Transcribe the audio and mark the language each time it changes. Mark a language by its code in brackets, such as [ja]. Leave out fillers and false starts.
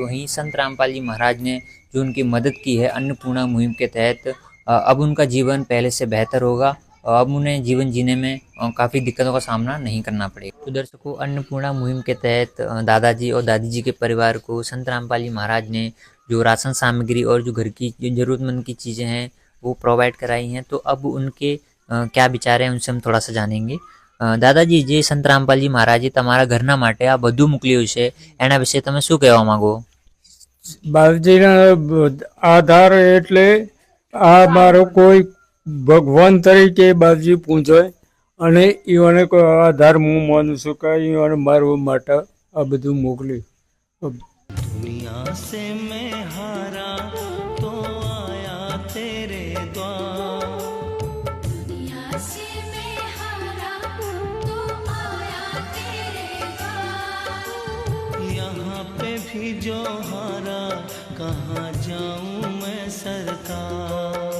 [hi] वहीं संत रामपाल जी महाराज ने जो उनकी मदद की है अन्नपूर्णा मुहिम के तहत, अब उनका जीवन पहले से बेहतर होगा और अब उन्हें जीवन जीने में काफ़ी दिक्कतों का सामना नहीं करना पड़ेगा। तो दर्शकों, अन्नपूर्णा मुहिम के तहत दादाजी और दादी जी के परिवार को संत रामपाल जी महाराज ने जो राशन सामग्री और जो घर की ज़रूरतमंद की चीज़ें हैं वो प्रोवाइड कराई हैं। तो अब उनके क्या विचार हैं उनसे हम थोड़ा सा जानेंगे। [gu] દાદાજી, જે સંત રામપાલજી મહારાજે તમારા ઘરના માટે આ બધું મોકલ્યું છે એના વિશે તમે શું કહેવા માંગો? બાપજીના આધાર એટલે આ મારો કોઈ ભગવાન તરીકે બાપજી પૂછે અને એને કોઈ આધાર હું માનું છું કે એને મારવા માટે આ બધું મોકલી। [hi] दुनिया से मैं हारा तो आया तेरे द्वार, दुनिया से मैं हारा तो आया तेरे द्वार। यहाँ पे भी जो हारा कहाँ जाऊँ मैं सरकार।